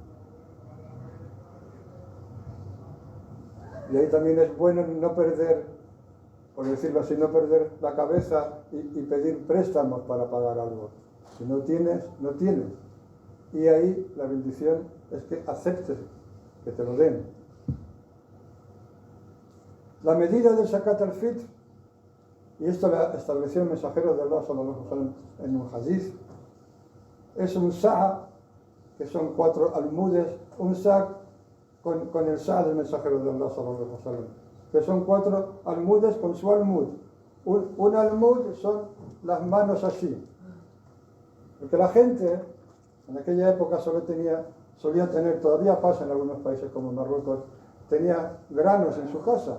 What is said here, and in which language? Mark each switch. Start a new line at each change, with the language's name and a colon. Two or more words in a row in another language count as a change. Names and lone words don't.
Spanish: Y ahí también es bueno no perder, por decirlo así, no perder la cabeza y pedir préstamos para pagar algo. Si no tienes, no tienes. Y ahí la bendición es que aceptes que te lo den. La medida del
Arabic: زكاة الفطر,
Spanish: y esto lo estableció el mensajero de Allah
Arabic: صلى الله عليه وسلم
Spanish: en un hadith, es un sa', que son 4 almudes, un sa' con el sa' del mensajero de Allah
Arabic: صلى الله عليه وسلم,
Spanish: que son 4 almudes con su almud. Un almud son las manos así. Porque la gente en aquella época solía tener, todavía pasa en algunos países como Marruecos, tenía granos en su casa.